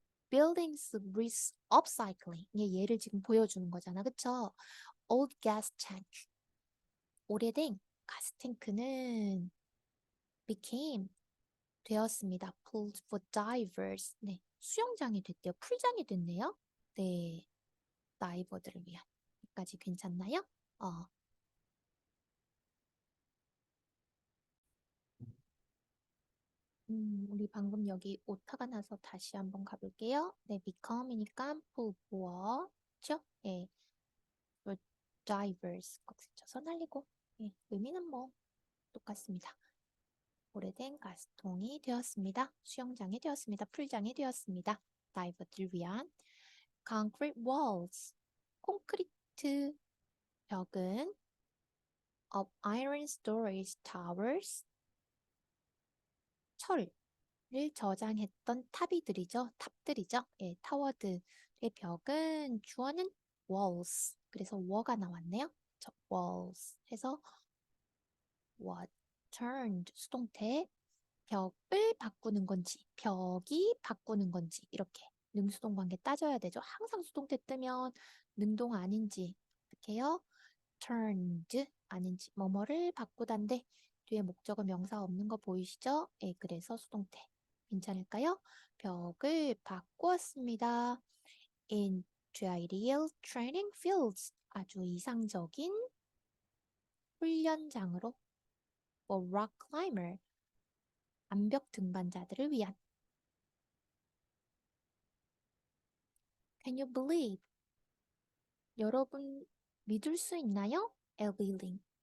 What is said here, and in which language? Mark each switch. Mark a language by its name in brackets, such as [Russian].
[English] buildings with upcycling. [Korean] 이게 예를 지금 보여주는 거잖아. 그쵸? [English] old gas tank. [Korean] 오래된 가스탱크는 [English] became [Korean] 되었습니다. [English] Pool for divers. [Korean] 네, 수영장이 됐대요. 풀장이 됐네요. 네, 다이버들을 위한. 여기까지 괜찮나요? 어, 우리 방금 여기 오타가 나서 다시 한번 가볼게요. 네, become이니까 [English] pool for, [Korean] 죠? 예, [English] for divers. [Korean] 꼭 스쳐서 날리고. 예, 의미는 뭐 똑같습니다. 오래된 가스통이 되었습니다. 수영장이 되었습니다. 풀장이 되었습니다. 다이버들 위한 [English] concrete walls. [Korean] 콘크리트 벽은 [English] of iron storage towers. [Korean] 철을 저장했던 탑이들이죠. 탑들이죠. 예, 타워들의 벽은 주어는 walls. 그래서 wall가 나왔네요. walls 해서 [English] what turned [Korean] 수동태 벽을 바꾸는 건지, 벽이 바꾸는 건지, 이렇게 능수동 관계 따져야 되죠. 항상 수동태 뜨면 능동 아닌지, 어떻게 해요? turned 아닌지, 뭐뭐를 바꾸단데, 뒤에 목적어 명사 없는 거 보이시죠? 예, 그래서 수동태. 괜찮을까요? 벽을 바꾸었습니다. [English] into ideal training fields. [Korean] 아주 이상적인 훈련장으로 [English] for rock climber. [Korean] 암벽 등반자들을 위한. [English] Can you believe? [Korean] 여러분 믿을 수 있나요? Elbilling.